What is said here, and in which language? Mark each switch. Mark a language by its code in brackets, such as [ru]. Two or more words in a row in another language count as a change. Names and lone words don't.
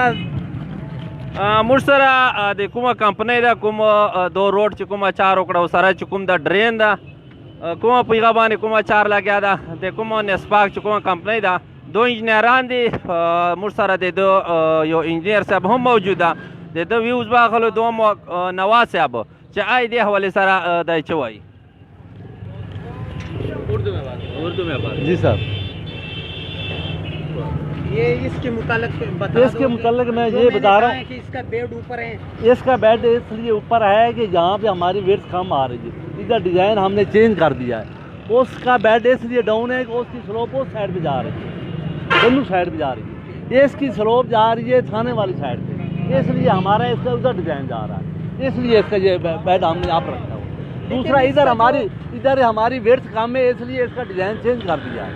[ps] موږ سره د کومه کمپنۍ ده کوم دو روډ چې کومه چار وکړه سره چې کوم د ډرین ده کومه په هغه باندې کومه چار لګیا ده د کومه نسپاک چې کومه کمپنۍ ده دو انجینیران دي موږ سره د دو یو انجینیر صاحب هم موجود ده د دو ویوز باخلو دو نواز صاحب چې آی دې حوالې سره دا څه وایي [ur] اردو میں بات جی صاحب یہ اس کے متعلق میں یہ بتا رہا ہوں کہ اس کا بیڈ اوپر ہے اس کا بیڈ اس لیے اوپر ہے کہ جہاں پہ ہماری ویٹس کم آ رہی ہے ادھر ڈیزائن ہم نے چینج کر دیا ہے اس کا بیڈ اس لیے ڈاؤن ہے کہ اس کی سلوپ اس سائڈ پہ جا رہی ہے دونوں سائڈ پہ جا رہی ہے اس کی سلوپ جا رہی ہے تھانے والی سائڈ پہ اس لیے ہمارا اس کا ادھر ڈیزائن جا رہا ہے اس لیے اس کا یہ بیڈ ہم نے یہاں پر رکھا ہوا دوسرا ادھر ہماری ویٹس کم ہے اس لیے اس کا ڈیزائن چینج کر دیا ہے